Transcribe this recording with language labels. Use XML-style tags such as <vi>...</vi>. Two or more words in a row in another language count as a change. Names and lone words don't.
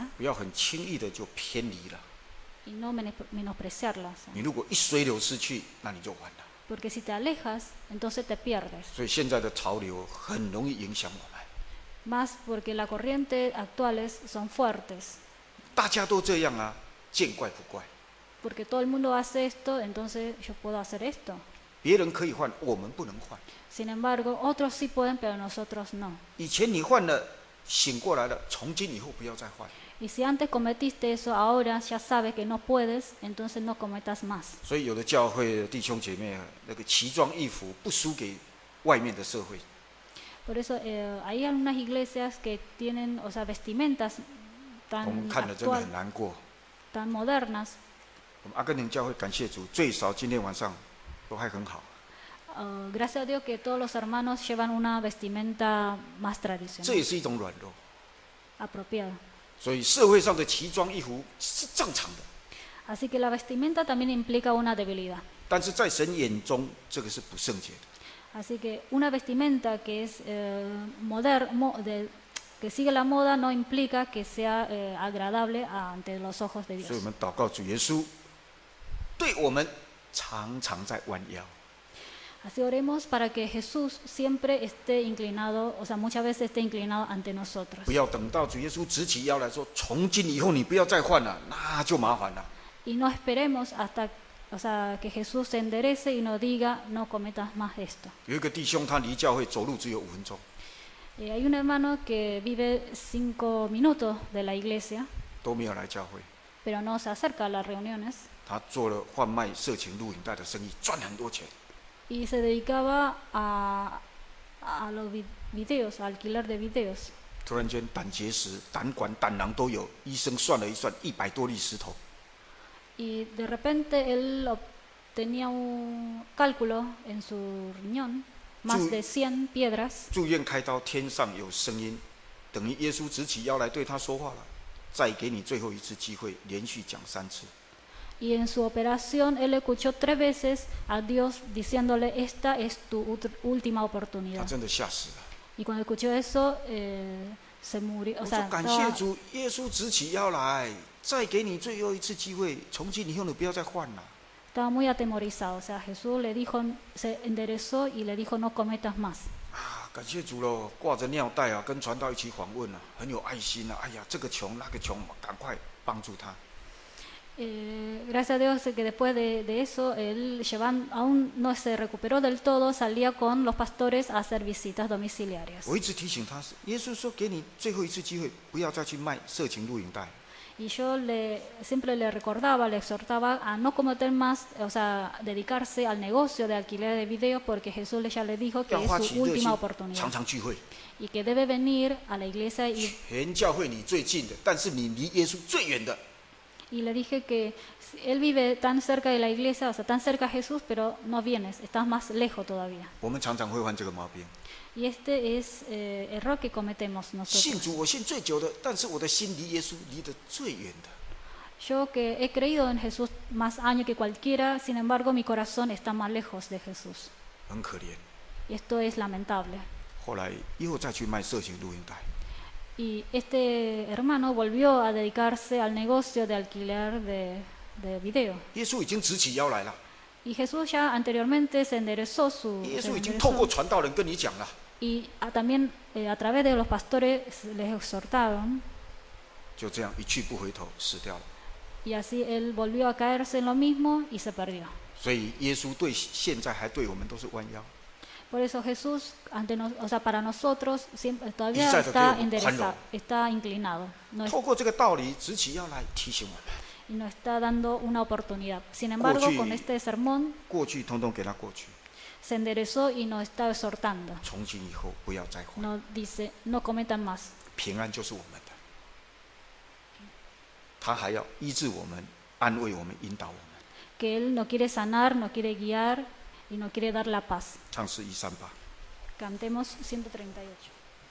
<zh>不要很轻易的就偏离了。</zh> <es>y no menospreciarla.</es> <zh>你如果一随流失去，那你就完了。</zh> <es>Porque si te alejas, entonces te pierdes.</es> <zh>所以现在的潮流很容易影响我们。</zh> <es>Más porque las corrientes actuales son fuertes.</es> <zh>大家都这样啊，见怪不怪。</zh> <es>Porque todo el mundo hace esto, entonces yo puedo hacer esto.</es> <zh>别人可以换，我们不能换。</zh> <es>Sin embargo, otros sí pueden, pero nosotros no.</es> <zh>以前你换了，醒过来了，从今以后不要再换。</zh> <es>Y si antes cometiste eso, ahora ya sabes que no puedes, entonces no cometas más.</es> <zh>所以有的教会的弟兄姐妹啊，那个奇装异服不输给外面的社会。</zh> <es>Por eso hay algunas iglesias que tienen, o sea, vestimentas</es> <zh>我们</zh> <es>tan</es> <zh>看了真的很难过。</zh> <es>tan modernas.</es> <zh>我们阿根廷教会感谢主，最少今天晚上都还很好。</zh> <es>Gracias a Dios que todos los hermanos llevan una vestimenta más</es> <zh>这</zh> <es>tradicional,</es> <zh>也是一种软弱。</zh> <es>apropiada.</es> <zh>所以社会上的奇装异服是正常的，</zh> <es>Así que la vestimenta también implica una debilidad.</es> <zh>但是在神眼中，这个是不圣洁的。</zh> <es>Así que una vestimenta que es que sigue la moda no implica que sea agradable ante los ojos de</es> <zh>所以我</zh> <es>Dios.</es> <zh>们祷告主耶稣，对我们常常在弯腰。</zh> <es>Así oremos para que Jesús siempre esté inclinado, o sea, muchas veces esté inclinado ante nosotros.</es> <zh>不要等到主耶稣直起腰来说：“从今以后你不要再换了”，那就麻烦了。</zh> <es>Y no esperemos hasta, o sea, que Jesús se enderece y nos diga, no cometas más esto.</es> <zh>有一个弟兄，他离教会走路只有5分钟，</zh> <es>Hay un hermano que vive 5 minutos de la iglesia,</es> <zh>都没有来教会。</zh> <es>pero no se acerca a las reuniones</es> <zh>他做了贩卖色情录影带的生意，赚很多钱。</zh> <es>y se dedicaba a los videos, a alquiler de videos.</es> <zh>突然间胆结石、胆管、胆囊都有，医生算了一算，100多粒石头。</zh> <es>Y de repente él tenía un cálculo en su riñón, más de 100 piedras.</es> <zh>住院开刀，天上有声音，等于耶稣直起腰来对他说话了。再给你最后一次机会，连续讲3次。</zh> <es>Y en su operación él escuchó 3 veces a Dios diciéndole, esta es tu última</es> <zh>他</zh> <es>oportunidad.</es> <zh>真的吓死了。</zh> <es>Y cuando escuchó eso, se murió.</es> <zh>我</zh> <es>O</es> <zh>说</zh> <es>sea,</es> <zh>感谢主，耶稣直起腰来，再给你最后一次机会，从今以后你不要再换了。</zh> <es>estaba muy atemorizado. O sea, Jesús le dijo, se enderezó y le dijo, no cometas más.</es> <zh>啊，感谢主喽！挂着尿袋啊，跟传道一起访问啊，很有爱心啊。哎呀，这个穷那个穷，赶快帮助他。</zh> <es>Gracias a Dios que después de eso, él aún no se recuperó del todo, salía con los pastores a hacer visitas domiciliarias.</es> <zh>我一直提醒他，耶稣说给你最后一次机会，不要再去卖色情录影带。</zh> <es>Y yo siempre le recordaba, le exhortaba a no cometer más, o sea, dedicarse al negocio de alquiler de video, porque Jesús ya le dijo que</es> <zh>要发</zh> <es>es</es> <zh>起</zh> <es>su</es> <zh>热</zh> <es>última</es> <zh>心，</zh> <es>oportunidad</es> <zh>常常聚会。</zh> <es>y que debe venir a la iglesia</es> <zh>全教会你最近的，但是你离耶稣最远的。</zh> <es>y le dije que él vive tan cerca de la iglesia, o sea, tan cerca a Jesús, pero no vienes, estás más lejos todavía.</es> <zh>我们常常会犯这个毛病。</zh> <es>Y este es error que cometemos</es> <zh>信</zh> <es>nosotros.</es> <zh>主我信最久的，但是我的心离耶稣离得最远的。</zh> <es>Yo que he creído en Jesús más años que cualquiera, sin embargo mi corazón está más lejos de Jesús.</es> <zh>很可怜。</zh> <es>Y esto es lamentable.</es> <zh>后来又再去卖色情录音带，</zh> <es>Y este hermano volvió a dedicarse al negocio de alquiler de video.</es> <zh>耶稣已经直起腰来了，</zh> <es>Y Jesús ya anteriormente se enderezó</es> <zh>耶稣已经透过传道人跟你讲了，</zh> <es>y también a través de los pastores les exhortaron.</es> <zh>就这样一去不回头，死掉了。</zh> <es>Y así él volvió a caerse en lo mismo y se perdió.</es> <zh>所以耶稣对现在还对我们都是弯腰，</zh> <es>Por eso Jesús, o sea, para nosotros siempre, todavía Exacto, está que enderezado, cuando- está inclinado. No</es> <zh>透过这个道理直起腰来提醒我们，</zh> <es>y nos está dando una oportunidad. Sin embargo, Cochi- con este sermón</es> <zh>过去通通给他过去，</zh> <es>se enderezó y nos está exhortando.</es> <zh>从今以后不要再犯。</zh> <es>Nos dice, no cometan más.</es> <zh>平安就是我们的，他还要医治我们，安慰我们，引导我们。</zh> <es>Que Él no quiere sanar, no quiere guiar y no quiere dar la paz.</es> <zh>唱诗138。</zh> <es>Cantemos 138.</es>